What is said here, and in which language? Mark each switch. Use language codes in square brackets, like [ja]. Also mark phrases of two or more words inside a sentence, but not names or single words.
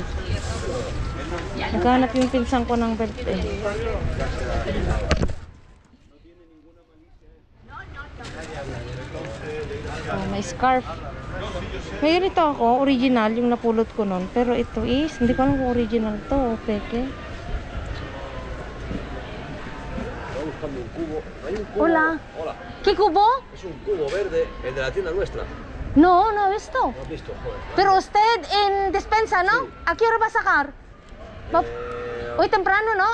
[tl] Naghanap yung pinsan ko ng belt eh. Oh, may scarf. Ngayon ito ako, original, yung napulot ko nun. Pero ito is, hindi ko alam kung original to o peke. [es] Hola. Hola. ¿Qué cubo? Es un cubo verde, el de la tienda nuestra. No, no he visto. ¿Lo has visto? Joder. Pero usted en despensa, ¿no? ¿A qué hora va a sacar? Hoy temprano, ¿no?